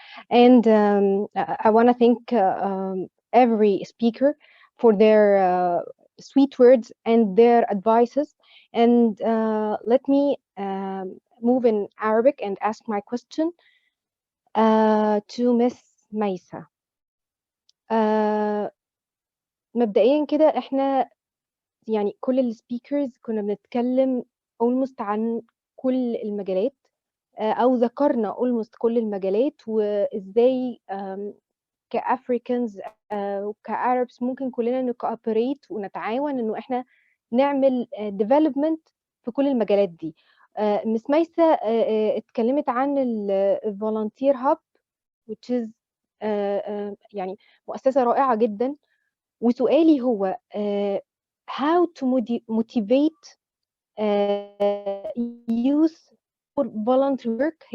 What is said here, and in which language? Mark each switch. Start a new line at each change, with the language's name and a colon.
English: And I want to thank every speaker for their sweet words and their advices. And let me move in Arabic and ask my question to Miss Maisa.
Arabic: مبدئيا كده احنا يعني كل السبيكرز كنا بنتكلم almost عن كل المجالات او ذكرنا almost كل المجالات وازاي كافريكانز وكعربس ممكن كلنا نكوبريت ونتعاون انه احنا نعمل ديفلوبمنت في كل المجالات دي. مس ميسة اتكلمت عن الفولنتير هاب
English: which is
Arabic: يعني مؤسسة رائعة جدا. وسؤالي هو
English: how to motivate youth for voluntary work.